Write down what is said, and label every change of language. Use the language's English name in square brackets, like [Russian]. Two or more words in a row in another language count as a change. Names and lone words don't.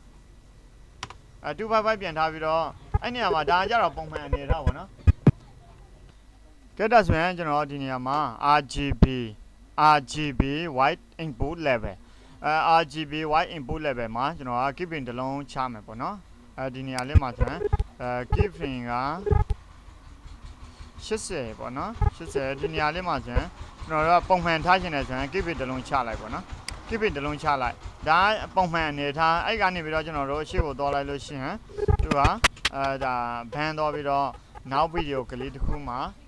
[Burmese] 255 ပြန်ထားပြီးတော့အဲ့နေရာမှာဒါကြတော့ပုံမှန်အနေထားပေါ့နော်ကဲဒါဆိုရင်ကျွန်တော်ဒီနေရာမှာ [English] RGB white input level RGB white input level [Burmese] မှာကျွန်တော်က keeping တစ်လုံးချမယ်ပေါ့နော်ဒီနေရာလေးမှာဆိုရင်keeping က 80ပေါ့နော်80ဒီနေရာလေးမှာဆိုရင်ကျွန်တော်တို့ကပုံမှန်ထားခြင်းနဲ့ဆိုရင် keeping တစ်လုံးချလိုက်ပေါ့နော် keeping တစ်လုံးချလိုက်ဒါပုံမှန်အနေထားအဲ့ကနေပြီးတော့ကျွန်တော်တို့ရှေ့ကိုသွားလိုက်လို့ရှိရင်သူကဒါဘန်သွားပြီးတော့နောက်ဗီဒီယိုကလေးတစ်ခုမှာ